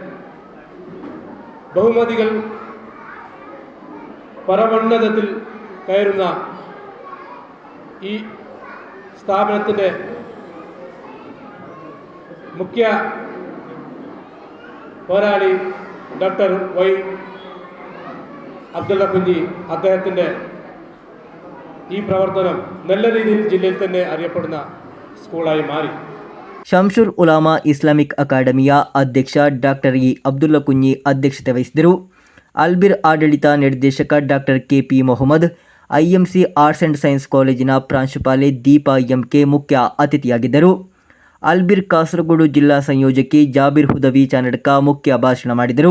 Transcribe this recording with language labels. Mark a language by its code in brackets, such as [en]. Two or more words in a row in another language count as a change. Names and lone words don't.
[ml] ബഹുമതികൾ പരമോന്നതത്തിൽ കയറുന്ന ഈ സ്ഥാപനത്തിൻ്റെ മുഖ്യ പോരാളി ഡോക്ടർ വൈ അബ്ദുള്ള കുഞ്ഞി അദ്ദേഹത്തിൻ്റെ ഈ പ്രവർത്തനം നല്ല രീതിയിൽ ജില്ലയിൽ തന്നെ അറിയപ്പെടുന്ന സ്കൂളായി മാറി. [kn] ಶಂಶುಲ್ ಉಲಾಮಾ ಇಸ್ಲಾಮಿಕ್ ಅಕಾಡೆಮಿಯ ಅಧ್ಯಕ್ಷ ಡಾಕ್ಟರ್ ಇ ಅಬ್ದುಲ್ಲಾ ಕುಂಜಿ ಅಧ್ಯಕ್ಷತೆ ವಹಿಸಿದರು. ಅಲ್ಬಿರ್ ಆಡಳಿತ ನಿರ್ದೇಶಕ ಡಾಕ್ಟರ್ ಕೆಪಿ ಮೊಹಮ್ಮದ್, ಐಎಂಸಿ ಆರ್ಟ್ಸ್ ಆ್ಯಂಡ್ ಸೈನ್ಸ್ ಕಾಲೇಜಿನ ಪ್ರಾಂಶುಪಾಲೆ ದೀಪಾ ಎಂಕೆ ಮುಖ್ಯ ಅತಿಥಿಯಾಗಿದ್ದರು. ಅಲ್ಬಿರ್ ಕಾಸರಗೋಡು ಜಿಲ್ಲಾ ಸಂಯೋಜಕಿ ಜಾಬಿರ್ ಹುದವಿ ಚಾನಡ್ಕ ಮುಖ್ಯ ಭಾಷಣ ಮಾಡಿದರು.